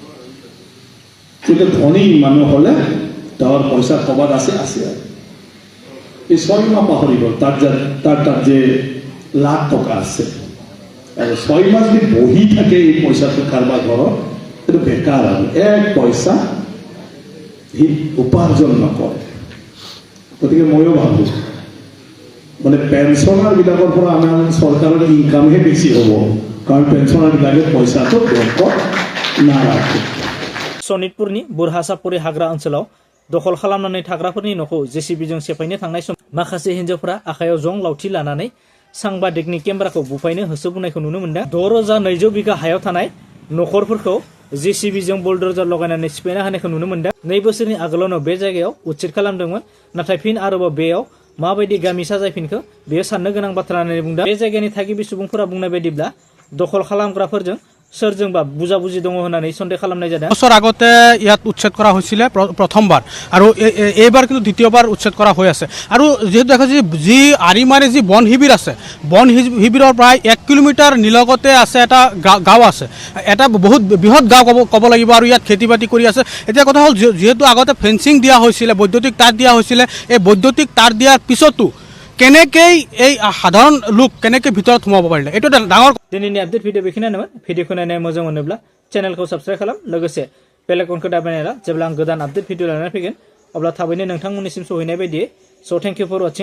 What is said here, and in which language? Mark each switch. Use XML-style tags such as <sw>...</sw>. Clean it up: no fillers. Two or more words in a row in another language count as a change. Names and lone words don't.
<as>কিন্তু ধনী মানুহ হলে তাৰ পইচা কবাত আছে এই 6 মাহ পাহৰি গ'ল তাত যে লাখ টকা আছে আৰু 6 মাহ যদি বহি থাকে এই পইচাটো কাৰোবাৰ ঘৰত এইটো বেকাৰ আৰু এক পইচা সি উপাৰ্জন নকৰে গতিকে ময়ো ভাবোঁ মানে পেঞ্চনাৰ বিলাকৰ পৰা আমাৰ চৰকাৰৰ ইনকামহে বেছি হ'ব কাৰণ পেঞ্চনাৰ বিলাকে পইচাটো বেংকত নাৰাখে</as> <brx>सनितपुरनि बुरहासापुरि हाग्रा ओनसोलाव दखल खालामनानै थाग्राफोरनि न'खौ जेसिबिजों सेफायनो थांनाय समाव माखासे हिन्जावफोरा आखायाव जं लावथि लानानै सांबादिकनि केमेराखौ बुफायनो होसोबोनायखौ नुनो मोनदों 6,200 बिघा हायाव थानाय न'खरफोरखौ जेसिबिजों बुलडोजार लगायनानै सिफायना होनायखौ नुनो मोनदों 2 बोसोरनि आगोलावनो बे जायगायाव उच्छेद खालामदोंमोन नाथाय फिन आरोबाव बेयाव माबायदि गामि साजायफिनखो बेयो साननो गोनां बाथ्रा होननानै बुंदों बे जायगानि थागिबि सुबुंफोरा बुंनाय बायदिब्ला दखल खालामग्राफोरजों सोरजोंबा बुजाबुजी दङ होननानै सन्देह खालामनाय जादों</brx> <as>বছৰ আগতে ইয়াত উচ্ছেদ কৰা হৈছিল প্ৰথমবাৰ আৰু এইবাৰ কিন্তু দ্বিতীয়বাৰ উচ্ছেদ কৰা হৈ আছে আৰু যেহেতু দেখা যায় যি আৰিমাৰে যি বন শিবিৰ আছে বন শিবিৰৰ প্ৰায় 1 কিলোমিটাৰ নিলগতে আছে এটা গাঁও আছে এটা বহুত বৃহৎ গাঁও ক'ব লাগিব আৰু ইয়াত খেতি বাতি কৰি আছে এতিয়া কথা হ'ল যেহেতু আগতে ফেন্সিং দিয়া হৈছিল বৈদ্যুতিক তার দিয়া হৈছিল এই বৈদ্যুতিক তার দিয়াৰ পিছতো কেনেকৈ এই সাধাৰণ লোক কেনেকৈ ভিতৰত সোমাব পাৰিলে এইটো ডাঙৰ</as> <brx>दिनैनि</brx> <en>update video</en> <brx>बेखिनियानोमोन भिडिअखौ नायनो मोजां मोनोब्ला चेनेलखौ साबस्क्राइब खालाम लोगोसे बेल आइकनखौ दाबायना ला जेब्ला आं गोदान</brx> <en>update video</en> <brx>लानानै फैगोन अब्ला थाबैनो नोंथांमोननिसिम सहैनाय बायदियै स</brx> <en>thank you for watching</en>